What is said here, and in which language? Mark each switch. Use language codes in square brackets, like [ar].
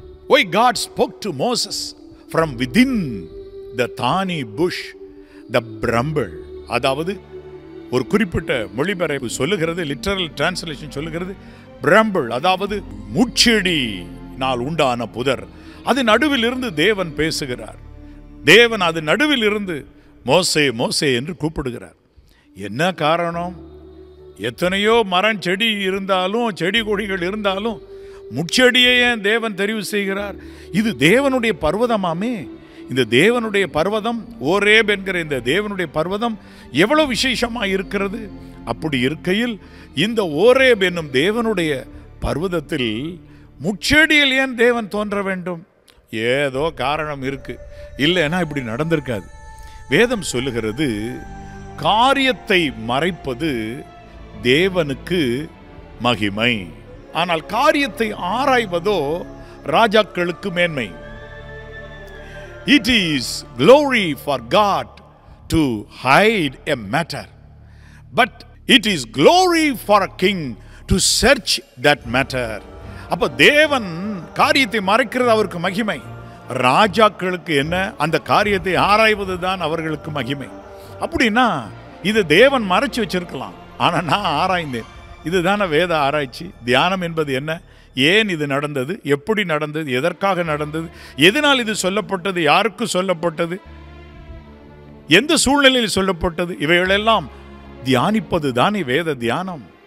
[en] Why God spoke to Moses from within the thorny bush, the bramble. [ta] அதாவது ஒரு குறிப்பிட்ட மொழிபெயர்ப்பு சொல்லுகிறது, லிட்டரல் டிரான்ஸ்லேஷன் சொல்லுகிறது, bramble அதாவது முட்செடி நாள் உண்டான புதர். அது நடுவில் இருந்து தேவன் பேசுகிறார். தேவன் அது நடுவில் இருந்து மோசே, மோசே என்று கூப்பிடுகிறார். என்ன காரணம்? எத்தனையோ மரம் செடி இருந்தாலும், செடி கொடிகள் இருந்தாலும் முட்செடியை ஏன் தேவன் தெரிவு செய்கிறார்? இது தேவனுடைய பர்வதமாமே. இந்த தேவனுடைய பர்வதம், ஓரேப் என்கிற இந்த தேவனுடைய பர்வதம் எவ்வளவு விசேஷமாக இருக்கிறது. அப்படி இருக்கையில் இந்த ஓரேப் என்னும் தேவனுடைய பர்வதத்தில் முட்செடியில் ஏன் தேவன் தோன்ற வேண்டும்? ஏதோ காரணம் இருக்கு, இல்லைன்னா இப்படி நடந்திருக்காது. வேதம் சொல்லுகிறது, காரியத்தை மறைப்பது தேவனுக்கு மகிமை, ஆனால் காரியத்தை ஆராய்வதோ ராஜாக்களுக்கு மேன்மை. [en] It is glory for God to hide a matter, but It is glory for a king to search that matter. [ta] அப்ப தேவன் காரியத்தை மறைக்கிறது அவருக்கு மகிமை. ராஜாக்களுக்கு என்ன, அந்த காரியத்தை ஆராய்வது தான் அவர்களுக்கு மகிமை. அப்படின்னா இது தேவன் மறைச்சு வச்சிருக்கலாம், ஆனா நான் ஆராய்ந்தேன். இதுதான வேத ஆராய்ச்சி. தியானம் என்பது என்ன, ஏன் இது நடந்தது, எப்படி நடந்தது, எதற்காக நடந்தது, எதனால் இது சொல்லப்பட்டது, யாருக்கு சொல்லப்பட்டது, எந்த சூழ்நிலையில் சொல்லப்பட்டது, இவைகளெல்லாம் தியானிப்பது தானே வேத தியானம்.